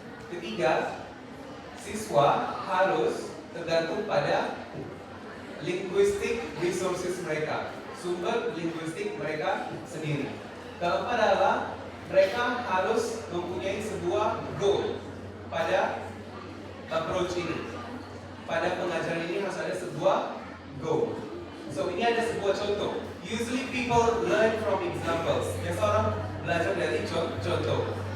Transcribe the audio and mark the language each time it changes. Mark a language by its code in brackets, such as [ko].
[id] Ketiga, siswa harus tergantung pada linguistic resources mereka, sumber linguistik mereka sendiri. Keempat adalah mereka harus mempunyai sebuah goal pada approach ini. Pada pengajaran ini harus ada sebuah goal. So ini ada sebuah contoh. [en] Usually people learn from examples. [id] Biasa orang belajar dari contoh.